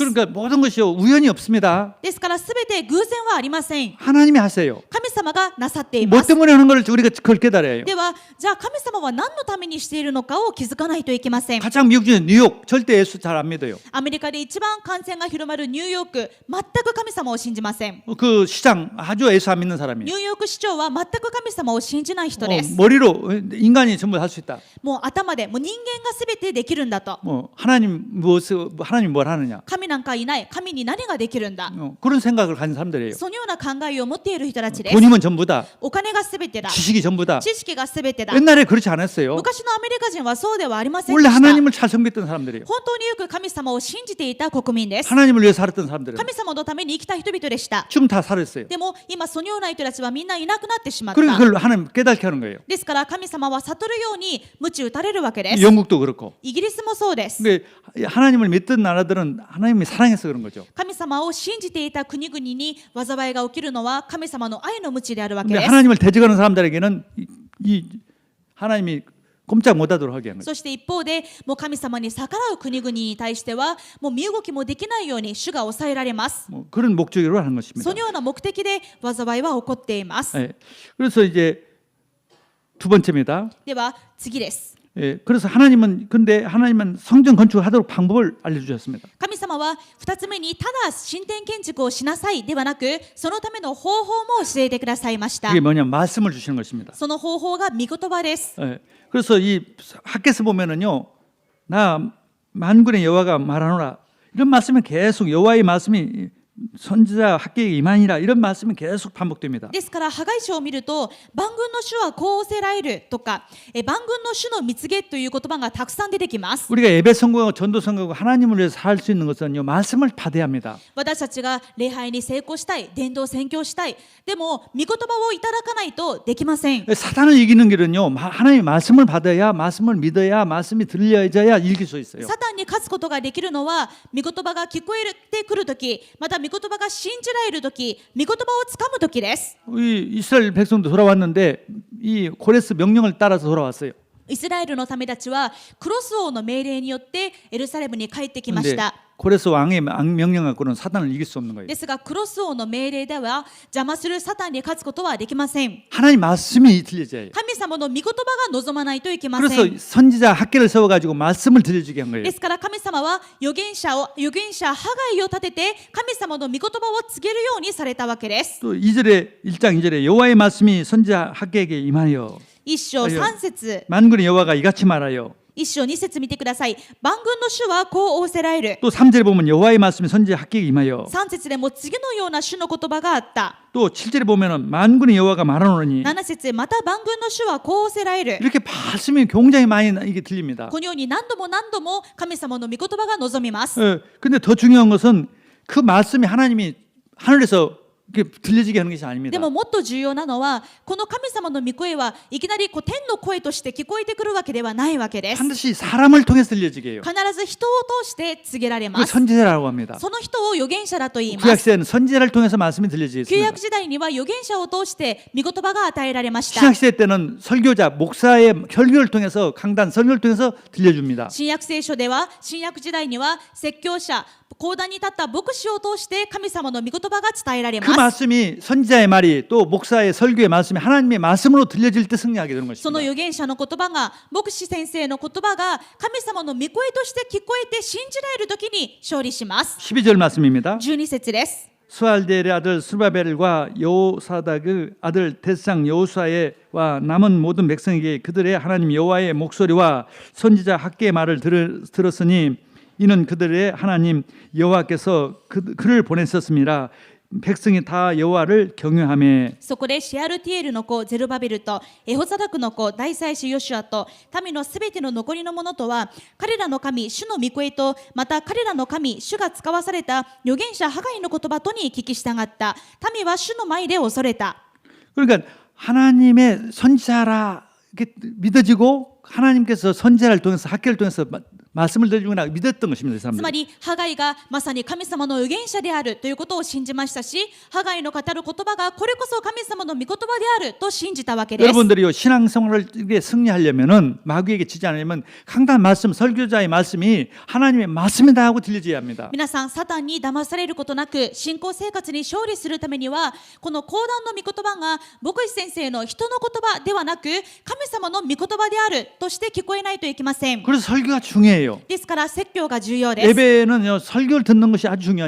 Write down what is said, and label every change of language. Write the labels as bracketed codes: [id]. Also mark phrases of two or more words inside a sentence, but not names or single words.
[ko] 그러니까 모든 것이 우연이 없습니다. [ja] ですからすべて偶然はありません。 [ko] 하나님이 하세요. [ja] 神様がなさってい [ko] 뭐 [ja] ます。 [ko] 때문에 하는 걸 우리가 그걸 깨달아야 해요. [ja] ではじゃあ神様は何のためにしているのかを気づかないといけません。 [ko] 가장 미국 중에 뉴욕 절대 예수 잘 안 믿어요. [ja] アメリカで一番感染が広まるニューヨーク、全く神様を信じません。 [ko] 그 시장 아주 예수 안 믿는 사람이 [ja] ニューヨーク市長は全く神様を信じない人です。 [ko] 머리로 인간이 전부 할 수 있다. [ja] もう頭でもう人間が全てできるんだと。 [ko] 하나님 뭘 하느냐. [ja] 神なんかいない。神に何ができるんだ。 [ko] 그런 생각을 가진 사람들이에요. [ja] そのような考えを持っている人たちです。 [ko] 돈이면 전부다. [ja] お金が全てだ。 [ko] 지식이 전부다. [ja] 知識が全てだ。 [ko] 옛날에 그렇지 않았어요. [ja] 昔のアメリカ人はそうではありませんで [ko] 원래 [ja] した。 [ko] 하나님을 잘 섬겼던 사람들이에요. [ja] 本当によく神様を信じていた国民です。 [ko] 하나님을 위해서 살았던 사람들은 [ja] 神様のために生きた人々でした。 [ko] 지금 다 살았어요. [ja] でも今そのような人たちはみんないなくなってしまっ [ko] 그러니까 [ja] た。 [ko] 그걸 하나님 깨닫게 하는 거예요. [ja] ですから神様は悟るように鞭打たれるわけです。 [ko] 영국도 그렇고. [ja] イギリスもそうです。 [ko] 근데 하나님을 믿던 나라들은 하나님이 사랑해서 그런 거죠. [ja] 神様を信じていた国々に災いが起きるのは神様の愛の鞭であるわけ [ko] 근데 [ja] です。 [ko] 하나님을 대적하는 사람들에게는 이 하나님이 꼼짝 못하도록 하게 하는 거죠. [ja] そして一方でもう神様に逆らう国々に対してはもう身動きもできないように主が抑えられます。 [ko] 그런 목적으로 하는 것입니다. [ja] そのような目的で災いは起こっています。 [ko] 예. 그래서 이제 두 번째입니다. [ja] では次です。 [ko] 예. 그래서 근데 하나님은 성전 건축을 하도록 방법을 알려주셨습니다. [ja] 神様は2つ目にただ神殿建築をしなさいではなくそのための方法も教えてくださいました。 [ko] 그게 뭐냐면 말씀을 주시는 것입니다. [ja] その方法が御言葉です。 [ko] 예. 그래서 이 학개서 보면은요, 나 만군의 여호와가 말하노라 이런 말씀은 계속 여호와의 말씀이 선지자 학개에게 임하니라 이런 말씀이 계속 반복됩니다. [ja] ですからハガイ書を見ると万軍の主はこう仰せられるとか万軍の主の蜜げという言葉がたくさん出てきます。 [ko] 우리가 예배 성공하고 전도 성공하고 하나님을 위해서 살 수 있는 것은요 말씀을 받아야 합니다. [ja] 私たちが礼拝に成功したい、伝道宣教したい。でも御言葉をいただかないとできません。 [ko] 사단을 이기는 길은요 하나님의 말씀을 받아야 말씀을 믿어야 말씀이 들려져야 이길 수 있어요. [ja] サタンに勝つことができるのは御言葉が聞こえてくるとき、また御言葉が信じられるとき、御言葉をつかむときです。 [ko] 이 이스라엘 백성도 돌아왔는데 이 고레스 명령을 따라서 돌아왔어요. [ja] イスラエルの民たちはクロス王の命令によってエルサレムに帰ってきまし [ko] 근데 [ja] た。 [ko] 고레스 왕의 명령 갖고는 사단을 이길 수 없는 거예요. [ja] ですがクロス王の命令では邪魔するサタンに勝つことはできません。 [ko] 하나님 말씀이 들려져요. [ja] 神様の御言葉が望まないといけませ [ko] 그래서 [ja] ん。 [ko] 선지자 학계를 세워가지고 말씀을 들려주게 한 거예요. [ja] ですから神様は預言者ハガイを立てて神様の御言葉を告げるようにされたわけです。 [ko] 또 2절에 1장 2절에 여호와의 말씀이 선지자 학계에게 임하여 [ja] 一章3節 [ko] 만군의 여호와가 이같이 말하여 [ja] 一章2節見てください。万軍の主はこう仰せられる。 [ko] 또 3절에 보면 여호와의 말씀이 선지자 학계에게 임하여 [ja] 3 節でも次のような主の言葉があった。 [ko] 또 7절에 보면은 만군의 여호와가 말하노니 [ja] 7 節また万軍の主はこう仰せられる。 [ko] 이렇게 말씀이 굉장히 많이 이게 들립니다. [ja] このように何度も何度も神様の御言葉が望みます。 [ko] 근데 더 중요한 것은 그 말씀이 하나님이 하늘에서 이렇게 들려지게 하는 것이 [ja] で [ko] 아닙니다. [ja] ももっと重要なのはこの神様の御声はいきなり天の声として聞こえてくるわけではないわけです。 [ko] 반드시 사람을 통해서 들려지게 해요. [ja] 必ず人を通して告げられ [ko] 그 [ja] ます。 [ko] 선지자라고 합니다. [ja] その人を預言者だと言います。 [ko] 구약시대는 선지자를 통해서 말씀이 [ja] 旧 [ko] 들려지겠습니다. [ja] 約時代には預言者を通して御言葉が与えられました。 [ko] 신약시대 때는 설교자, 목사의 설교를 통해서 강단, 설교를 통해서 들려줍니다. [ja] 新約聖書では新約時代には説教者講談に立った牧師を通して神様の御言葉が伝えられ [ko] 그 [ja] ます。 [ko] 말씀이 선지자의 말이 또 목사의 설교의 말씀이 하나님의 말씀으로 들려질 때 승리하게 되는 [ja] その [ko] 것입니다. [ja] 預言者の言葉が牧師先生の言葉が神様の御声として聞こえて信じられる時に勝利します。 [ko] 12절 말씀입니다. [ja] 12 節です。 [ko] 수알델의 아들 스루바벨과 여호사닥의 아들 대상 여호수아와 남은 모든 백성에게 그들의 하나님 여호와의 목소리와 선지자 학계의 말을 들었으니 이는 그들의 하나님 여호와께서 그를 보냈었습니다. 백성이 다 여호와를 경외하며 [ja] そこでシアルティエルの子ゼルバベルとエホザダクの子大祭司ヨシュアと民のすべての残りの者とは彼らの神主の御声とまた彼らの神主が使わされた預言者ハガイの言葉とに聞き従った民は主の前で恐れた。 [ko] 그러니까 하나님의 선지자라 이렇게 믿어지고 하나님께서 선지자를 통해서 학계를 통해서 말씀을 들려주거나 믿었던 것입니다. 이 [ja] つ [ko] 사람들이. [ja] まりハガイがまさに神様の預言者であるということを信じましたしハガイの語る言葉がこれこそ神様の御言葉であると信じたわけです。 [ko] 여러분들이요 신앙생활을 이게 승리하려면은 마귀에게 지지 않으려면 강단 말씀 설교자의 말씀이 하나님의 말씀이다 하고 들려져야 합니다. [ja] 皆さんサタンに騙されることなく信仰生活に勝利するためにはこの講談の御言葉が牧師先生の人の言葉ではなく神様の御言葉であるとして聞こえないといけません。 [ko] 그래서 설교가 중요해요. [ja] ですから説教が重要です。 [ko] 예배는요 설교를 듣는 것이 아주 중요한